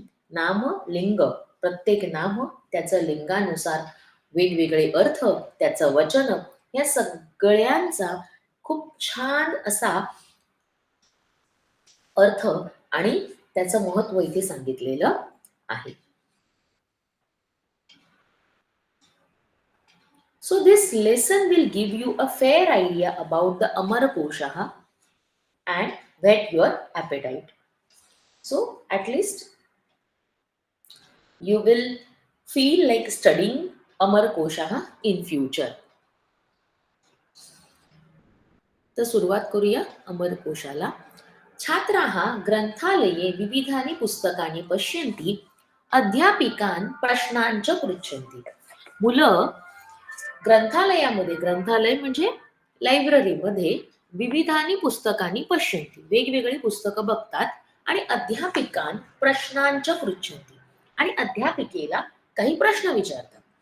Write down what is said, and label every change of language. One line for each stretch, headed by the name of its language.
Marathi: नाम लिंग, प्रत्येक नाम त्याचं लिंगानुसार वेगवेगळे अर्थ, त्याचं वचन, या सगळ्यांचा खूप छान असा अर्थ आणि त्याचं महत्व इथे सांगितलेलं आहे.
English: So this lesson will give you a fair idea about the Amarkosha and whet your appetite. So at least you will feel like studying Amarkosha in future.
Marathi: तर सुरुवात करूया अमरकोशाला.
Sanskrit: छात्राः ग्रंथालये विविधानि पुस्तकानि पश्यन्ति, अध्यापिकान् प्रश्नांच पृच्छन्ति.
Marathi: मुलं ग्रंथालयामध्ये, ग्रंथालय म्हणजे लायब्ररीमध्ये
Sanskrit: विविधानि पुस्तकानि पश्यन्ति,
Marathi: वेगवेगळी पुस्तकं बघतात आणि
Sanskrit: अध्यापिकान् प्रश्नांच पृच्छन्ति
Marathi: आणि अध्यापिकेला काही प्रश्न विचारतात.